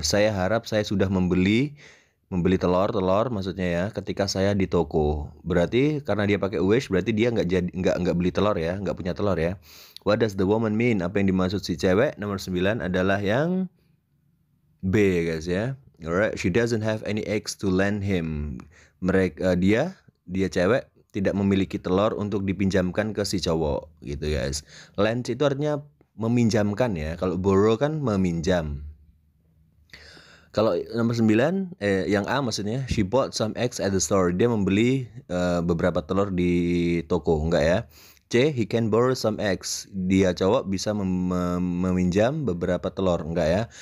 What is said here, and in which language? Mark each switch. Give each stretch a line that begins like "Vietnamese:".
Indonesian: Saya harap saya sudah membeli telur maksudnya ya ketika saya di toko. Berarti karena dia pakai wish, berarti dia nggak beli telur ya, nggak punya telur ya.
English: What does the woman mean?
Indonesian: Apa yang dimaksud si cewek? Nomor 9 adalah yang B guys ya.
English: Alright, she doesn't have any eggs to lend him.
Indonesian: Dia cewek tidak memiliki telur untuk dipinjamkan ke si cowok gitu guys. Lend itu artinya meminjamkan ya. Kalau borrow kan meminjam. Kalau nomor 9, yang A maksudnya,
English: she bought some eggs at the store.
Indonesian: Dia membeli beberapa telur di toko, enggak ya.
English: C, he can borrow some eggs.
Indonesian: Dia cowok bisa meminjam beberapa telur, enggak ya.